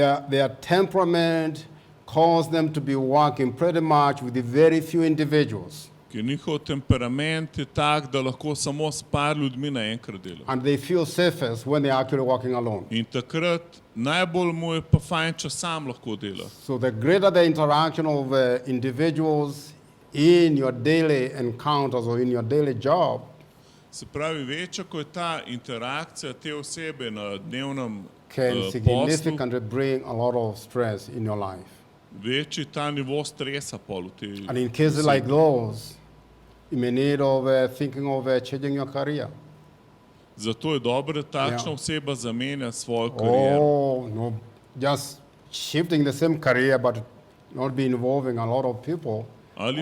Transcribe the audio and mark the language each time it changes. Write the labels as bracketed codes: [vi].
[en] Their temperament causes them to be working pretty much with very few individuals. [sl] Ker njihov temperament je tak, da lahko samo s par ljudmi naenkrat dela. [en] And they feel safest when they're actually working alone. [sl] In takrat najbolj mu je pa fajn, če sam lahko dela. [en] So the greater the interaction of individuals in your daily encounters or in your daily job, [sl] Se pravi, večja, ko je ta interakcija te osebe na dnevnem [en] can [sl] poslu, [en] significantly bring a lot of stress in your life. [sl] večji ta nivo stresa pol v tej [en] And in cases like those, you may need of thinking of changing your career. [sl] Zato je dobro, da takšna Ja. oseba zamenja svojo kariero. [en] Oh, no, just shifting the same career, but not be involving a lot of people [sl] Ali